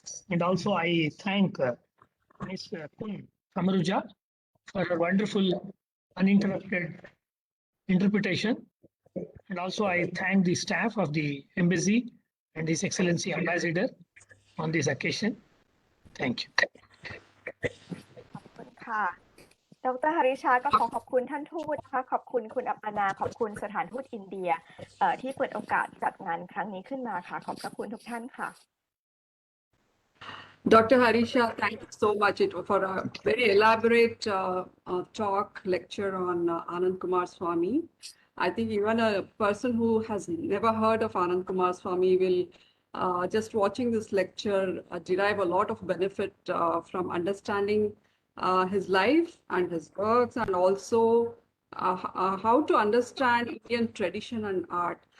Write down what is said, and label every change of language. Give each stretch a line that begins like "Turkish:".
English: And also I thank Ms. Khun Tamruja for her wonderful uninterrupted interpretation. And also I thank the staff of the embassy and His Excellency Ambassador on this occasion. Thank you.
Thai: ขอบคุณค่ะดร. หริชาก็ขอบคุณท่านทูตนะคะขอบคุณคุณอัปปนาขอบคุณสถานทูตอินเดียที่เปิดโอกาสจัดงานครั้งนี้ขึ้นมาค่ะขอบพระคุณทุกท่านค่ะ
English: Dr. Harisha, thank you so much for a very elaborate talk, lecture on Anand Coomaraswamy. I think even a person who has never heard of Anand Coomaraswamy will, just watching this lecture, derive a lot of benefit from understanding his life and his works, and also how to understand Indian tradition and art.